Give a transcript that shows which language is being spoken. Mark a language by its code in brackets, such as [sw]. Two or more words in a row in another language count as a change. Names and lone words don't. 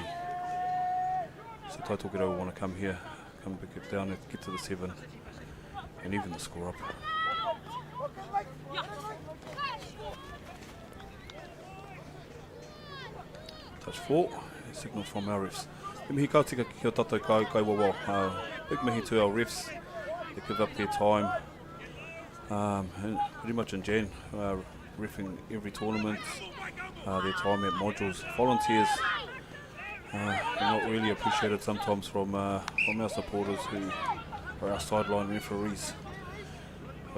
[en] So Taitokero will want to come here, come pick it down and get to the 7 and even the score up. Touch 4, signal from our refs. [mi] He mihi ka tika ki o tātou kai wawa. [en] Big mihi to our refs. They give up their time. And pretty much in Jan, reffing every tournament. Their time at modules. Volunteers are not really appreciated sometimes from our supporters who are our sideline referees.